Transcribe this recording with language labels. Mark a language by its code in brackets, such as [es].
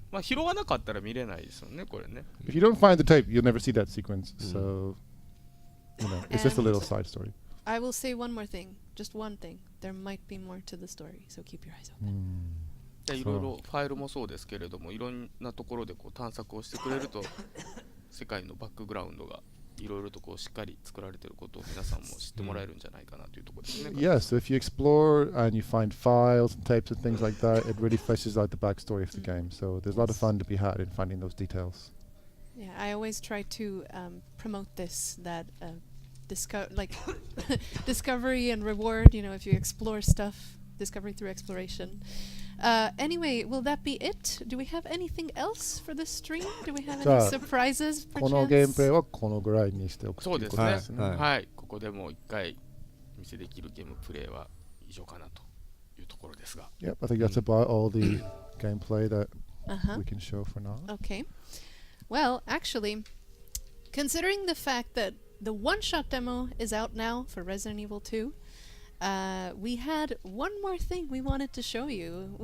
[ja] まあ拾わなかったら見れないですよねこれね。 [en] If you don't find the tape, you'll never see that sequence. So, it's just a little side story. I will say one more thing, just one thing. There might be more to the story, so keep your eyes open. [ja] でいろいろファイルもそうですけれども、いろんなところでこう探索をしてくれると世界のバックグラウンドがいろいろとこうしっかり作られていることを皆さんも知ってもらえるんじゃないかなというところですね。 [en] Yeah, so if you explore and you find files and tapes and things like that, it really fleshes out the backstory of the game. So there's a lot of fun to be had in finding those details. Yeah, I always try to promote this, that like discovery and reward, if you explore stuff, discovery through exploration. Anyway, will that be it? Do we have anything else for this stream? Do we have any surprises, [ja] このゲームプレイ [en] perchance? [ja] はこのぐらいにしておくそうですね。ということですね。はいはい、ここでもう一回見せできるゲームプレイは以上かなというところですが。 [en] Yep, I think that's about all the gameplay that Uh-huh. we can show for now. Okay. Well, actually, considering the fact that the one-shot demo is out now for Resident Evil 2, we had one more thing we wanted to show you.